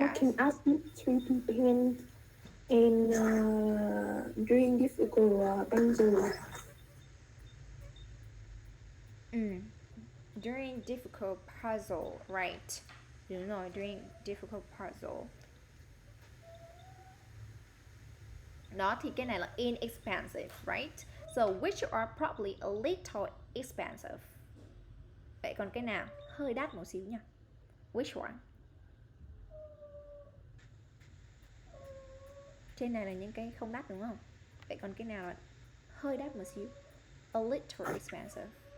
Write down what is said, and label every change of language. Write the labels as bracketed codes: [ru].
[en] making us look 3D paint and doing difficult puzzles. During difficult puzzle, right? Đúng rồi, during difficult puzzle. [vi] Đó, thì cái này là inexpensive, right? [en] So which are probably a little expensive. [vi] Vậy còn cái nào hơi đắt một xíu nha? Which one? Trên này là những cái không đắt, đúng không? Vậy còn cái nào là hơi đắt một xíu? [en] A little expensive.